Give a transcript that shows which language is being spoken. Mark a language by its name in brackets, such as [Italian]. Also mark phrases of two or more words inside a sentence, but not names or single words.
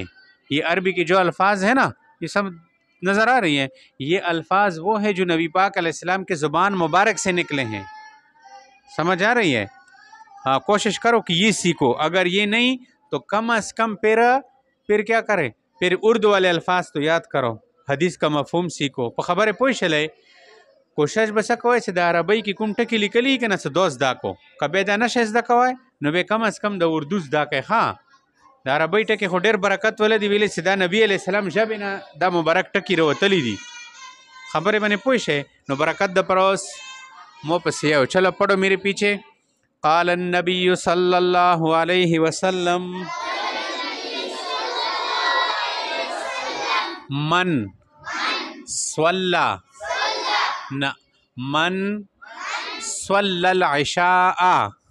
[Urdu] یہ عربی کے جو الفاظ ہیں نا، یہ سب نظر آ رہی ہیں، یہ الفاظ وہ ہیں جو نبی پاک [Arabic] علیہ السلام [Urdu] کے زبان مبارک سے نکلے ہیں۔ سمجھ آ رہی ہے؟ ہاں، کوشش کرو کہ یہ سیکھو۔ اگر یہ نہیں تو کم از کم پھر کیا کرے، پھر اردو والے الفاظ تو یاد کرو، حدیث کا مفہوم سیکھو۔ [Pashto] په خبره پوه شئ، کوشش به څه کوئ چې د عربۍ کې کوم ټکي لیکلي که نه څه دو زده کو. که بیا دا نشئ زده کوئ نو بیا کم از کم د اردو زده کوئ. ښه، د عربۍ ټکي خو ډېر برکت ولري، ویلې چې دا نبي [Arabic] علیه السلام [Pashto] ژبې نه دا مبارک ټکي راوتلي دي. خبرې باندې پوه شئ. نو برکت دپاره اوس مو پسې یو [Urdu] چلو پڑھو میرے پیچھے. [Arabic] قال النبی صلی اللہ علیہ وسلم من صلی من صلی العشاء